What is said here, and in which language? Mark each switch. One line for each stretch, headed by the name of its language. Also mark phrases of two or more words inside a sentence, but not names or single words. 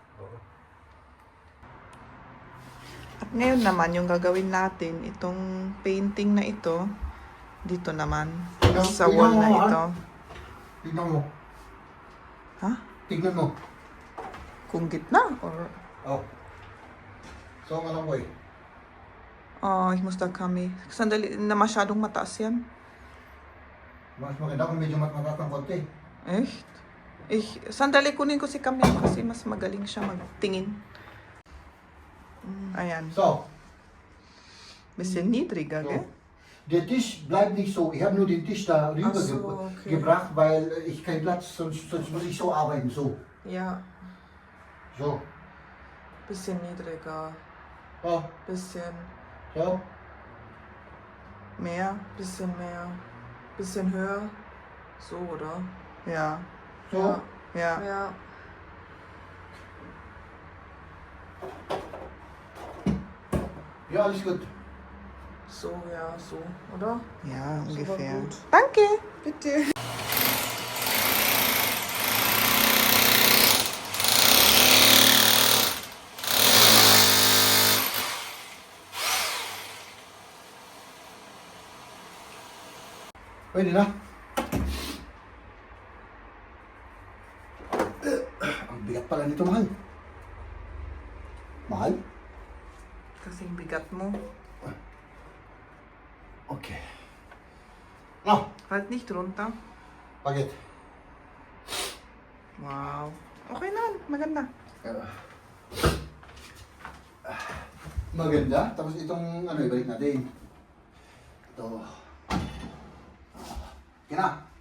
Filipino: At ngayon naman, yung gagawin natin, itong painting na ito, dito naman, sa wall na ito. Tignan mo. Ha? Tignan mo. Kung gitna? Or... Oh. So, ang alam ko eh.
German: Ich muss da kami.
Filipino: Sandali na masyadong mataas yan. Mas maganda kung medyo mataas ng konti.
German: Echt?
Filipino: Sandali kunin ko si Camille kasi mas magaling siya magtingin. Ayan.
German: So, Bisschen niedriger, gell? der Tisch bleibt nicht so. Ich habe nur den Tisch da rüber Ach so, okay. gebracht, weil ich keinen Platz, sonst muss ich so arbeiten. So. Ja. So. Bisschen niedriger. Oh. Bisschen So. mehr. Bisschen mehr. Bisschen höher. So, oder? Ja. So. Ja. Ja. Ja, alles gut. So, ja, so, oder? Ja, So ungefähr. war gut. Danke. Bitte.
Filipino: Pwede na. Ang bigat pala nito, mahal. Mahal? Kasing bigat mo. Okay. No,
German: Halt nicht runter.
Filipino: bakit? Wow. Okay na, maganda. Maganda. Tapos itong ibalik natin. Ito. Okay na.